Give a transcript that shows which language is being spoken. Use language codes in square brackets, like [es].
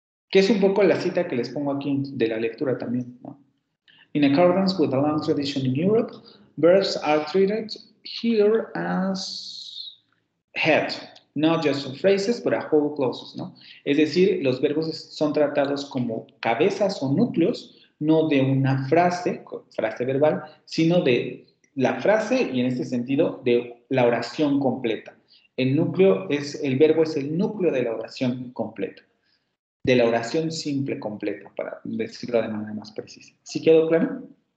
[es] Que es un poco la cita que les pongo aquí de la lectura también, ¿no? [en] In accordance with a long tradition in Europe, verbs are treated here as head, not just phrases, but a whole clauses, [es] ¿no? Es decir, los verbos son tratados como cabezas o núcleos, no de una frase verbal, sino de la frase y en este sentido de la oración completa. El verbo es el núcleo de la oración completa, de la oración simple completa, para decirlo de manera más precisa. ¿Sí quedó claro?